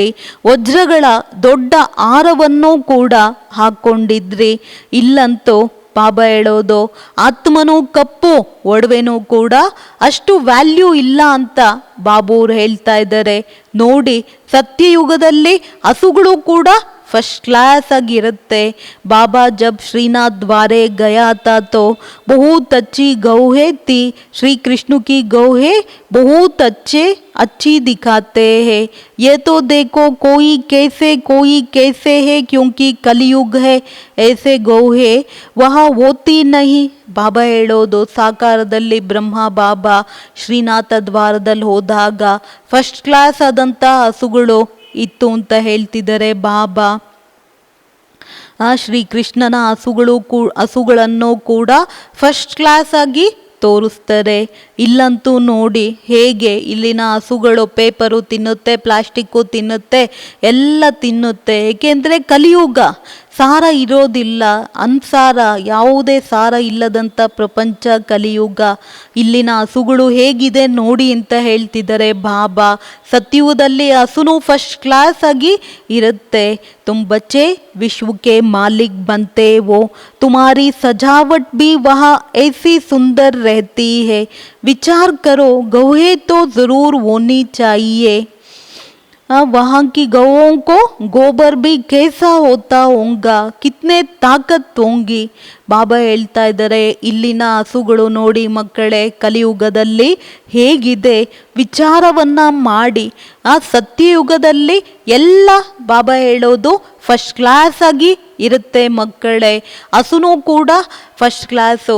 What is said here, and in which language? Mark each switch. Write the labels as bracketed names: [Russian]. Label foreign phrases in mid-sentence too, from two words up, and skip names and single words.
[Kannada] ವಜ್ರಗಳ ದೊಡ್ಡ ಹಾರವನ್ನು ಕೂಡ ಹಾಕ್ಕೊಂಡಿದ್ರಿ. ಇಲ್ಲಂತೂ ಬಾಬಾ ಹೇಳೋದು ಆತ್ಮನೂ ಕಪ್ಪು, ಒಡವೆನೂ ಕೂಡ ಅಷ್ಟು ವ್ಯಾಲ್ಯೂ ಇಲ್ಲ ಅಂತ ಬಾಬೂರು ಹೇಳ್ತಾ ಇದ್ದಾರೆ. ನೋಡಿ, ಸತ್ಯಯುಗದಲ್ಲಿ ಹಸುಗಳು ಕೂಡ [English] first class [Kannada] ಆಗಿರುತ್ತೆ. [Hindi] बाबा जब श्रीनाथ द्वारे गया था तो बहुत अच्छी गौहे थी. श्री कृष्ण की गौहे बहुत अच्छी दिखाते हैं. ये तो देखो कोई कैसे है क्योंकि कलयुग है. ऐसे गौहे वहाँ होती नहीं. [Kannada] ಬಾಬಾ ಹೇಳೋದು ಸಾಕಾರದಲ್ಲಿ ಬ್ರಹ್ಮ ಬಾಬಾ ಶ್ರೀನಾಥ ದ್ವಾರದಲ್ಲಿ ಹೋದಾಗ [English] first class [Kannada] ಆದಂಥ ಹಸುಗಳು ಇತ್ತು ಅಂತ ಹೇಳ್ತಿದ್ದಾರೆ ಬಾಬಾ. ಶ್ರೀಕೃಷ್ಣನ ಹಸುಗಳನ್ನು ಕೂಡ [English] first class [Kannada] ಆಗಿ ತೋರಿಸ್ತಾರೆ. ಇಲ್ಲಂತೂ ನೋಡಿ ಹೇಗೆ ಇಲ್ಲಿನ ಹಸುಗಳು ಪೇಪರು ತಿನ್ನುತ್ತೆ, ಪ್ಲಾಸ್ಟಿಕ್ಕು ತಿನ್ನುತ್ತೆ, ಎಲ್ಲ ತಿನ್ನುತ್ತೆ. ಏಕೆಂದರೆ ಕಲಿಯುಗ, ಸಾರ ಇರೋದಿಲ್ಲ, ಅನ್ಸಾರ, ಯಾವುದೇ ಸಾರ ಇಲ್ಲದಂಥ ಪ್ರಪಂಚ ಕಲಿಯುಗ. ಇಲ್ಲಿನ ಹಸುಗಳು ಹೇಗಿದೆ ನೋಡಿ ಅಂತ ಹೇಳ್ತಿದ್ದಾರೆ ಬಾಬಾ. ಸತ್ಯುಗದಲ್ಲಿ ಹಸುನು [English] first class [Kannada] ಆಗಿ ಇರುತ್ತೆ. [Hindi] तुम बच्चे विश्व के मालिक बनते हो. तुम्हारी सजावट भी वहाँ ऐसी सुंदर रहती है. विचार करो, गौहें तो ज़रूर होनी चाहिए. वहाँ की गौओं को गोबर भी कैसा होता होगा, कितने ताकत होंगी. [Kannada] ಬಾಬಾ ಹೇಳ್ತಾ ಇದ್ದಾರೆ, ಇಲ್ಲಿನ ಹಸುಗಳು ನೋಡಿ ಮಕ್ಕಳೇ ಕಲಿಯುಗದಲ್ಲಿ ಹೇಗಿದೆ ವಿಚಾರವನ್ನು ಮಾಡಿ. ಆ ಸತ್ಯಯುಗದಲ್ಲಿ ಎಲ್ಲ ಬಾಬಾ ಹೇಳೋದು [English] first class [Kannada] ಆಗಿ ಇರುತ್ತೆ ಮಕ್ಕಳೇ. ಹಸುನೂ ಕೂಡ [English] first class.